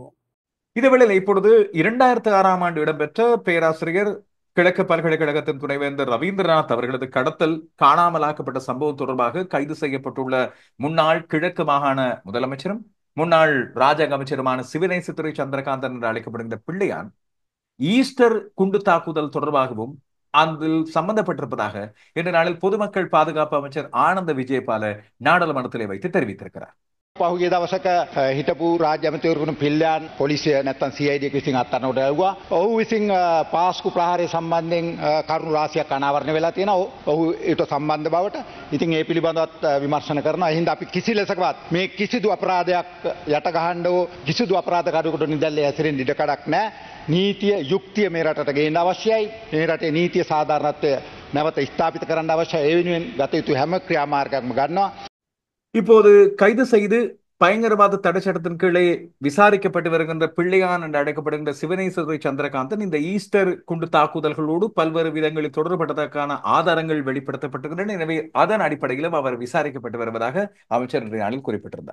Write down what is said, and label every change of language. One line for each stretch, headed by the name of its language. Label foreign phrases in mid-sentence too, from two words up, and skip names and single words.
Tamil: இதேவேளை இப்பொழுது 2006ஆம் ஆண்டு இடம்பெற்ற பேராசிரியர் கிழக்கு பல்கலைக்கழகத்தின் துணைவேந்தர் ரவீந்திரநாத் அவர்களது கடத்தல் காணாமலாக்கப்பட்ட சம்பவம் தொடர்பாக கைது செய்யப்பட்டுள்ள முன்னாள் கிழக்கு மாகாண முதலமைச்சரும் முன்னாள் ராஜாங்க அமைச்சருமான சிவநேசத்துறை சந்திரகாந்தன் என்று அழைக்கப்படுகின்ற பிள்ளையான் ஈஸ்டர் குண்டு தாக்குதல் தொடர்பாகவும் அதில் சம்பந்தப்பட்டிருப்பதாக இன்று நாளில் பொதுமக்கள் பாதுகாப்பு அமைச்சர் ஆனந்த விஜயபால நாடாளுமன்றத்திலே வைத்து தெரிவித்திருக்கிறார்.
Sinhala: පහුගිය දවසක හිටපු රාජ්‍ය ඇමතිවරුන් පිල්ලයන් පොලිසිය නැත්තම් CID එක විසින් අත්අඩංගුවට ලැබුවා. ඔහු විසින් පාස්කු ප්‍රහාරය සම්බන්ධයෙන් කරුණු රාශියක් අනාවරණය වෙලා තියෙනවා. ඔහු ඊට සම්බන්ධ බවට ඉතින් ඒ පිළිබඳවත් විමර්ශන කරනවා. ඒ හින්දා අපි කිසි ලෙසකවත් මේ කිසිදු අපරාධයක් යට ගහන්න ඕ කිසිදු අපරාධ කඩකට නිදැල්ලේ හැසිරෙන්න ඉඩ කඩක් නැහැ. නීතිය යුක්තිය මේ රටට ගේන්න අවශ්‍යයි. මේ රටේ නීතිය සාධාරණත්වය නැවත ස්ථාපිත කරන්න අවශ්‍යයි. ඒ වෙනුවෙන් ගත යුතු හැම ක්‍රියාමාර්ගයක්ම ගන්නවා.
Tamil: இப்போது கைது செய்து பயங்கரவாத தடை சட்டத்தின் கீழே விசாரிக்கப்பட்டு வருகின்ற பிள்ளையான் என்று அழைக்கப்படுகின்ற சிவனேஸ்வரி சந்திரகாந்தன் இந்த ஈஸ்டர் குண்டு தாக்குதல்களோடு பல்வேறு விதங்களில் தொடர்பட்டதற்கான ஆதாரங்கள் வெளிப்படுத்தப்பட்டிருக்கின்றன. எனவே அதன் அடிப்படையிலும் அவர் விசாரிக்கப்பட்டு வருவதாக அமைச்சர் இன்றைய நாளில் குறிப்பிட்டிருந்தார்.